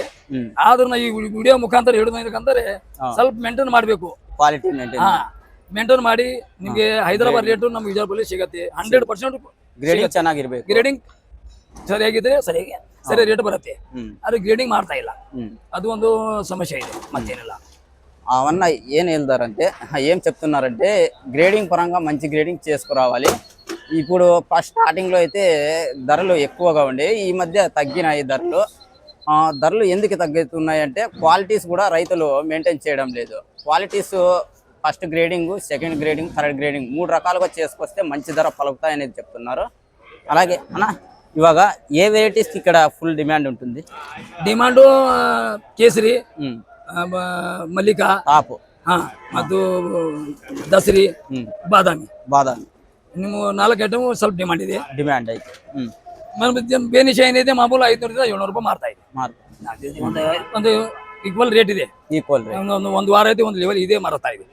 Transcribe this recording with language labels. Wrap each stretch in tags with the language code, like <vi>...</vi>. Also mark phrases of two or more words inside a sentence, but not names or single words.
<kn>ಆದ್ರೂ ಈ ವಿಡಿಯೋ ಮುಖಾಂತರ ಹೇಳೋದಕ್ಕಂದ್ರೆ ಸ್ವಲ್ಪ ಮೇಂಟೈನ್ ಮಾಡ್ಬೇಕು. ಕ್ವಾಲಿಟಿ ಮೇಂಟೈನ್ ಮಾಡಿ ನಿಮ್ಗೆ ಹೈದರಾಬಾದ್ ರೇಟು ನಮ್ಗೆ ವಿಜಯಪುರಲ್ಲಿ ಸಿಗತ್ತೆ. 100% ಗ್ರೇಡಿಂಗ್ ಚೆನ್ನಾಗಿರ್ಬೇಕು. ಗ್ರೇಡಿಂಗ್ ಸರಿಯಾಗಿದ್ರೆ ಸರಿ ರೇಟ್ ಬರುತ್ತೆ. ಅದು ಗ್ರೇಡಿಂಗ್ ಮಾಡ್ತಾ ಇಲ್ಲ, ಅದು ಒಂದು ಸಮಸ್ಯೆ ಇದೆ, ಮತ್ತೇನಿಲ್ಲ.</kn> <te>అవన్న ఏం వెళ్తారంటే ఏం చెప్తున్నారంటే గ్రేడింగ్ పరంగా మంచి గ్రేడింగ్ చేసుకురావాలి. ఇప్పుడు ఫస్ట్ స్టార్టింగ్లో అయితే ధరలు ఎక్కువగా ఉండే, ఈ మధ్య తగ్గినాయి ధరలు. ధరలు ఎందుకు తగ్గుతున్నాయి అంటే క్వాలిటీస్ కూడా రైతులు మెయింటైన్ చేయడం లేదు. క్వాలిటీస్</te> <en>first grading, second grading, third grading</en> <te>3 రకాలుగా చేసుకొస్తే మంచి ధర పలుకుతాయి అనేది చెప్తున్నారు. అలాగే అన్న ఇవాగ ఏ వెరైటీస్కి ఇక్కడ</te> <en>full demand</en> <te>ఉంటుంది? డిమాండు కేసరి,</te> <kn>ಮಲ್ಲಿಕಾ, ಟಾಪ್, ಮತ್ತು ದಸರಿ, ಬಾದಾಮಿ ನಿಮ್ಮ 4 ಐಟಮ್ ಸ್ವಲ್ಪ ಡಿಮಾಂಡ್ ಐತೆ. ಬೇನಿಷ ಏನಿದೆ ಮಾಮೂಲು 500 700 ರೂಪಾಯಿ ಮಾರ್ತಾ ಇದೆ. ಒಂದು</kn> <en>equal rate</en> <kn>ಇದೆ. ಒಂದು ವಾರ ಐತೆ, ಒಂದು ಲೆವೆಲ್ ಇದೆ ಮಾರ್ತಾ ಇದೆ.</kn>